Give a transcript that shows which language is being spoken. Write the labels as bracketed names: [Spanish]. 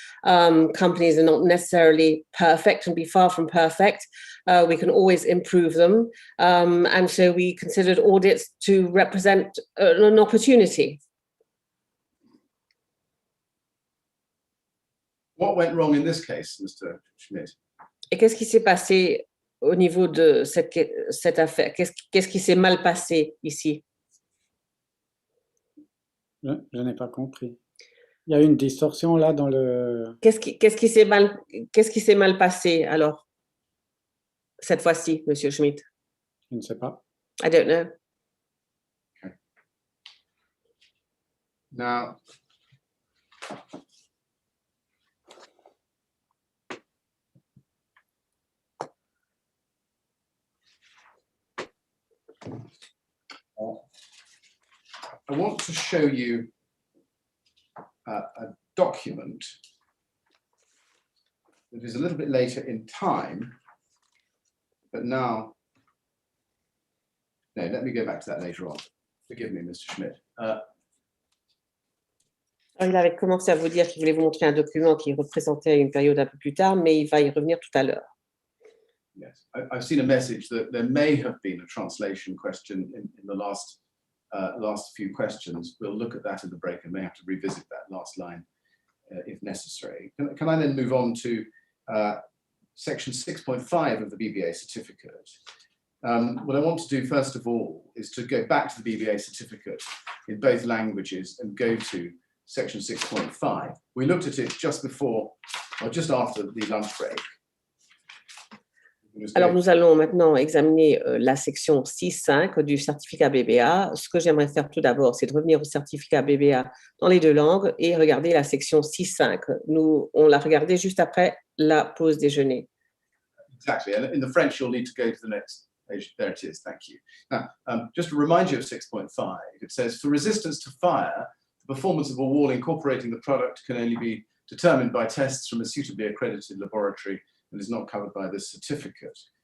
[English] Companies are not necessarily perfect and be far from perfect. We can always improve them. And so we considered audits to represent an opportunity. What went wrong in this case, Mr. Schmidt? [French] Et qu'est-ce qui s'est passé au niveau de cette affaire? Qu'est-ce qui s'est mal passé ici? Je n'ai pas compris. Il y a une distorsion là dans le... Qu'est-ce qui s'est mal passé alors, cette fois-ci, Monsieur Schmidt? Je ne sais pas. [English] I don't know. Okay. Now, I want to show you a document that is a little bit later in time, but now, no, let me go back to that later on. Forgive me, Mr. Schmidt. [French] Il avait commencé à vous dire qu'il voulait vous montrer un document qui représentait une période un peu plus tard, mais il va y revenir tout à l'heure. [English] Yes, I've seen a message that there may have been a translation question in the last few questions. We'll look at that at the break and may have to revisit that last line if necessary. Can I then move on to section 6.5 of the BBA certificate? What I want to do first of all is to go back to the BBA certificate in both languages and go to section 6.5. We looked at it just before or just after the lunch break. [French] Alors, nous allons maintenant examiner la section 6.5 du certificat BBA. Ce que j'aimerais faire tout d'abord, c'est de revenir au certificat BBA dans les deux langues et regarder la section 6.5. On l'a regardé juste après la pause déjeuner. [English] Exactly. And in the French, you'll need to go to the next page. There it is. Thank you. Now, just to remind you of 6.5, it says, for resistance to fire, the performance of a wall incorporating the product can only be determined by tests from a suitably accredited laboratory and is not covered by this certificate.